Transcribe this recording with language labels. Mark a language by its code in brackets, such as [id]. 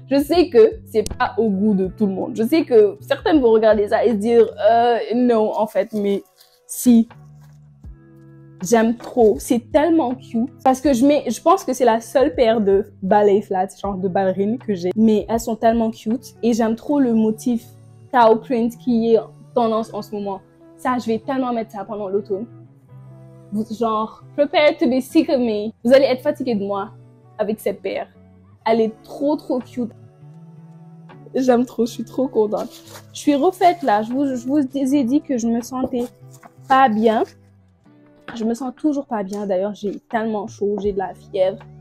[fr] Je sais que c'est pas au goût de tout le monde. Je sais que certaines vont regarder ça et se dire, non, en fait, mais si. J'aime trop. C'est tellement cute. Parce que je pense que c'est la seule paire de ballet flat, genre de ballerines que j'ai. Mais elles sont tellement cute. Et j'aime trop le motif cow print qui est tendance en ce moment. Ça, je vais tellement mettre ça pendant l'automne. [en] Genre, prepare to be sick of me. [fr] Vous allez être fatigué de moi avec cette paire. Elle est trop cute. J'aime trop, je suis trop contente. Je suis refaite là. Je vous ai dit que je me sentais pas bien. Je me sens toujours pas bien. D'ailleurs, j'ai tellement chaud, j'ai de la fièvre.